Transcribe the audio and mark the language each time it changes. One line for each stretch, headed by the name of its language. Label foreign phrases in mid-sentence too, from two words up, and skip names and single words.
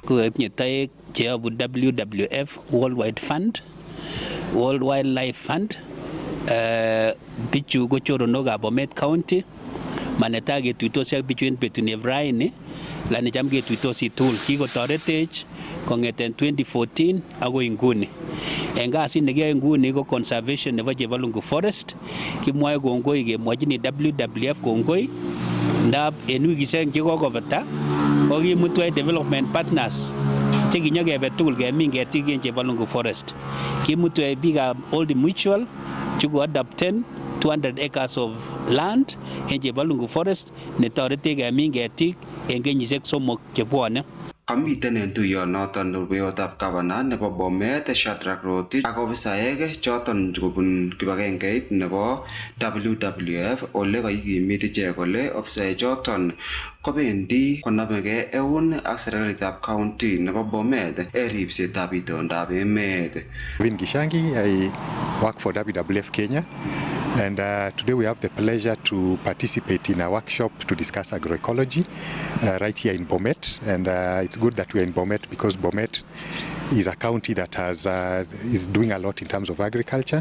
Kalenjin: Koipnye toek cheyobu WWF World Wide Fund, World Wildlife Fund, bichu ko choronokab Bomet County, manetai ketuitosi ak bichu en betutab raini, lani cham ketuitosi tugul. Kikotoretech kong'eten 2014 agoi nguni. En kasit nekiyoe nguni ko conservation nebo Chebalungu Forest. Kimwoe kongoi kemwachini WWF kongoi ndab en wikisiek chekokobata kokimutwech
English: development partners
Kalenjin: chekinyokebe tugul kemin ketik en Chebalungu Forest. Kimutwech biikab Old Mutual chuko adopten
English: 200 acres of land
Kalenjin: en Chebalungu Forest netoretech kemin ketik en kenyisiek 3 chebwone. Kamiten en tuyonoton rubeiwotab gavana nebo Bomet Shadrack Rotich ak ofisaek choton kobun kibagengeit nebo WWF ole kakikimit ichek kole ofisaek choton kobendi konamegei eun ak serikalitab county nebo Bomet en ripsetab itondab emet.
English: Vin Gishangi, I work for WWF Kenya. And today we have the pleasure to participate in a workshop to discuss agroecology right here in Bomet. And it's good that we're in Bomet because Bomet is a county that is doing a lot in terms of agriculture.